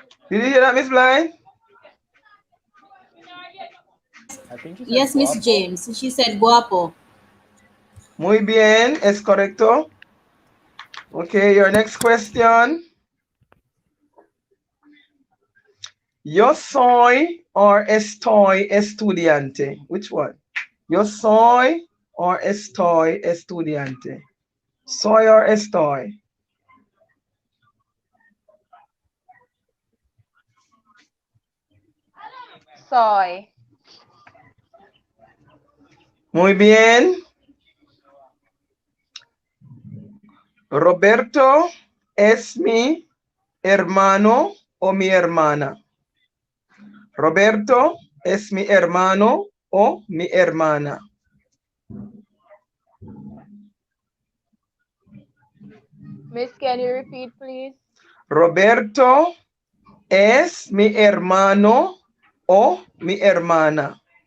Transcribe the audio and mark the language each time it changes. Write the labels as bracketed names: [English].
[English] Did you hear that, Miss Blind? I think she said Yes, Miss [Spanish] guapo. [English] James. She said guapo. [Spanish] Muy bien, es correcto. [English] Okay, your next question. [Spanish] Yo soy or estoy estudiante? [English] Which one? [Spanish] Yo soy or estoy estudiante? Soy or estoy? Soy. Muy bien. Roberto es mi hermano o mi hermana. Roberto es mi hermano o mi hermana. [English] Miss, can you repeat, please? [Spanish] Roberto es mi hermano o mi hermana.